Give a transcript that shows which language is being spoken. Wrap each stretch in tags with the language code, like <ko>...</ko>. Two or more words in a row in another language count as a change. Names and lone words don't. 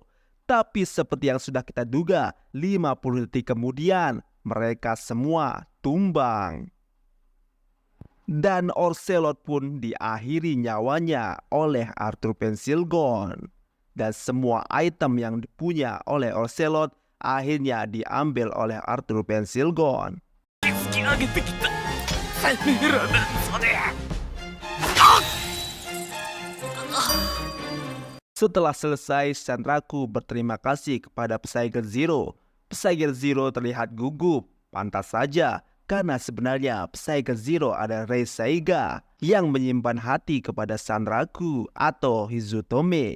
<id>Tapi seperti yang sudah kita duga, 50 detik kemudian mereka semua tumbang. Dan Orselot pun diakhiri nyawanya oleh Arthur Pensilgon. Dan semua item yang dipunya oleh Orselot akhirnya diambil oleh Arthur Pensilgon.</id> <ja>突き上げてきたサイラだそれ。</ja> <id>Setelah selesai, Sanraku berterima kasih kepada Psyche Zero. Psyche Zero terlihat gugup. Pantas saja, karena sebenarnya Psyche Zero adalah Rei Seiga yang menyimpan hati kepada Sanraku atau Hizutome.</id>